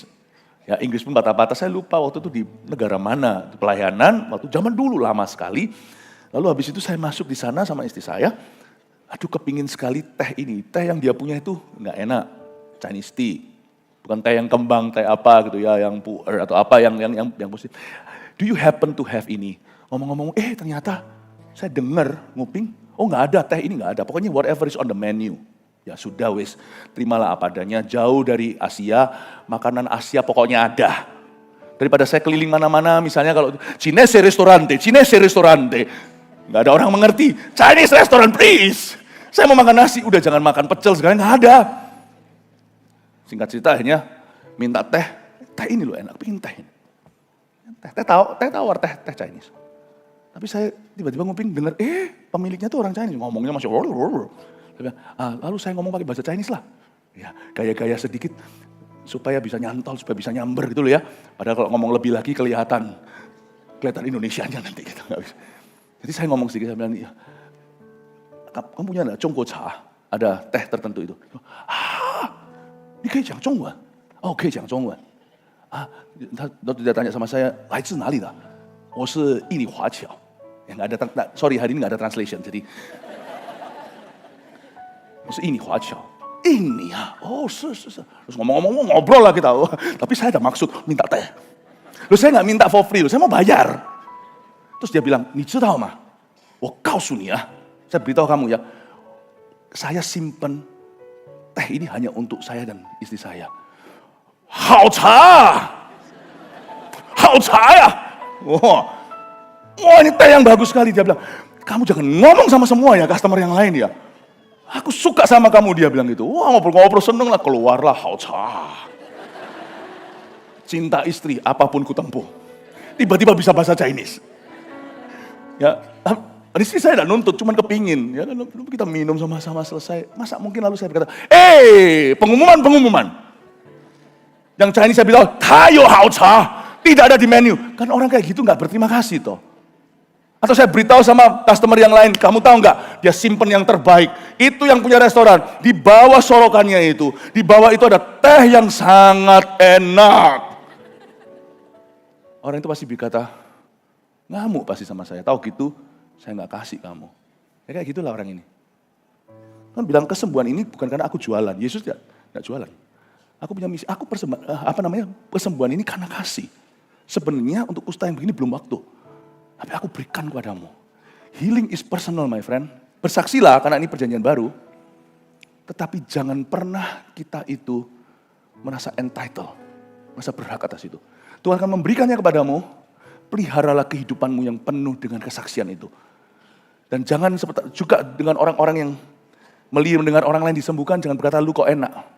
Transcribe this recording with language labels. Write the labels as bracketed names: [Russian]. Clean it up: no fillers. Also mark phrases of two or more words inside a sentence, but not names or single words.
[Indonesian] Ya Inggris pun patah-patah, saya lupa waktu itu di negara mana, di pelayanan, waktu zaman dulu lama sekali. Lalu habis itu saya masuk di sana sama istri saya, aduh kepingin sekali teh ini, teh yang dia punya itu nggak enak, [English] Chinese tea. [Indonesian] Bukan teh yang kembang, teh apa gitu ya, yang puer atau apa yang positif. [English] Do you happen to have ini? [Indonesian] Ngomong-ngomong, ternyata saya dengar nguping, nggak ada teh ini nggak ada. [English] Pokoknya whatever is on the menu. [Indonesian] Ya sudah wes, terimalah apa adanya. Jauh dari Asia, makanan Asia pokoknya ada. Daripada saya keliling mana-mana, misalnya kalau [English] Chinese restaurante, [Indonesian] nggak ada orang mengerti. [English] Chinese restaurant please. [Indonesian] Saya mau makan nasi, udah jangan makan pecel sekarang nggak ada. Singkat cerita akhirnya minta teh ini loh enak, pengen teh ini. Teh tawar, teh Chinese. Tapi saya tiba-tiba nguping dengar, pemiliknya tuh orang Chinese, ngomongnya masih lalu saya ngomong pakai bahasa Chinese lah. Ya, gaya-gaya sedikit supaya bisa nyantol, supaya bisa nyamber gitu loh ya. Padahal kalau ngomong lebih lagi kelihatan Indonesianya nanti gitu, nggak bisa. Jadi saya ngomong sedikit, saya bilang, kamu punya nggak [Chinese] 中国茶? [Indonesian] Ada teh tertentu itu. Ini kayak [Chinese] 讲中文. Oh, 可以讲中文. Dia tanya sama saya, 来自哪里的? 我是印尼华侨. [Indonesian] Ya nggak ada, sorry hari ini nggak ada translation. Jadi, [Chinese] 我是印尼华侨. [Indonesian] Ini ya,是. Terus ngomong-ngomong ngobrol lah kita. Tapi saya ada maksud minta teh. Saya nggak minta [English] for free, [Indonesian] saya mau bayar. Terus dia bilang, [Chinese] 你知道吗? 我告诉你啊, [Indonesian] saya beritahu kamu ya, saya simpen teh ini hanya untuk saya dan istri saya. [Chinese] 好茶 ya. [Indonesian] Wah ini teh yang bagus sekali. Dia bilang, kamu jangan ngomong sama semua ya customer yang lain ya. Aku suka sama kamu, dia bilang gitu. Wah ngobrol-ngobrol seneng lah, keluarlah [Chinese] 好茶. [Indonesian] Cinta istri apapun kutempuh. Tiba-tiba bisa bahasa Chinese. Ya, istri saya tidak nuntut, cuman kepingin. Ya, lalu kita minum sama-sama selesai. Masa mungkin lalu saya berkata, pengumuman. Yang Chinese saya bilang, [Chinese] 他有好茶, [Indonesian] tidak ada di menu. Kan orang kayak gitu nggak berterima kasih toh. Atau saya beritahu sama customer yang lain, kamu tahu nggak? Dia simpen yang terbaik. Itu yang punya restoran. Di bawah sorokannya itu, di bawah itu ada teh yang sangat enak. Orang itu pasti berkata, ngamuk pasti sama saya. Tahu gitu, saya nggak kasih kamu. Ya kayak gitulah orang ini. Kan bilang kesembuhan ini bukan karena aku jualan. Yesus nggak jualan. Aku punya misi. Aku kesembuhan ini karena kasih. Sebenarnya untuk kusta yang begini belum waktu. Tapi aku berikan kepadamu. [English] Healing is personal, my friend. [Indonesian] Bersaksilah karena ini perjanjian baru. Tetapi jangan pernah kita itu merasa entitled, merasa berhak atas itu. Tuhan akan memberikannya kepadamu. Peliharalah kehidupanmu yang penuh dengan kesaksian itu. Dan jangan juga dengan orang-orang yang mendengar orang lain disembuhkan, jangan berkata lu kok enak.